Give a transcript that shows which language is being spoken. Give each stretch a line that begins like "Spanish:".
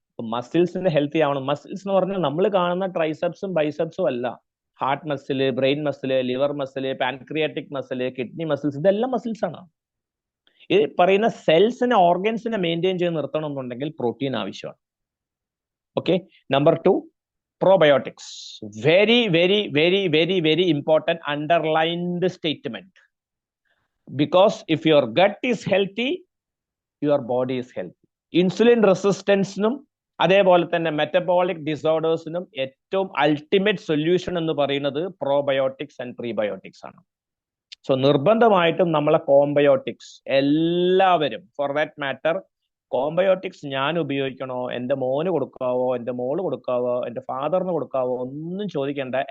Malayalam: അപ്പൊ മസിൽസിന് ഹെൽത്തി ആവണം. മസിൽസ് എന്ന് പറഞ്ഞാൽ നമ്മൾ കാണുന്ന ട്രൈസെപ്സും ബൈസെപ്സും അല്ല. Heart muscle, brain muscle, liver muscle, pancreatic muscle, kidney muscles, ഇതെല്ലാം മസിൽസ് ആണ്. ഈ പറയുന്ന സെൽസിനെ, ഓർഗൻസിനെ മെയിൻറ്റെയിൻ ചെയ്ത് നിർത്തണം എന്നുണ്ടെങ്കിൽ പ്രോട്ടീൻ ആവശ്യമാണ്. Okay, number 2, probiotics.
English: Very, very, very, very, very important underlined statement. Because if your gut is healthy, your body is healthy.
Malayalam: Insulin resistance-നും അതേപോലെ തന്നെ മെറ്റബോളിക് ഡിസോർഡേഴ്സിനും ഏറ്റവും അൾട്ടിമേറ്റ് സൊല്യൂഷൻ എന്ന് പറയുന്നത് പ്രോബയോട്ടിക്സ് ആൻഡ് പ്രീബയോട്ടിക്സ് ആണ്. സോ നിർബന്ധമായിട്ടും നമ്മളെ കോംബയോട്ടിക്സ് എല്ലാവരും,
English: for that matter,
Malayalam: കോംബയോട്ടിക്സ് ഞാൻ ഉപയോഗിക്കണോ, എൻ്റെ മോന് കൊടുക്കാവോ, എൻ്റെ മോള് കൊടുക്കാവോ, എൻ്റെ ഫാദറിന് കൊടുക്കാവോ, ഒന്നും ചോദിക്കേണ്ട.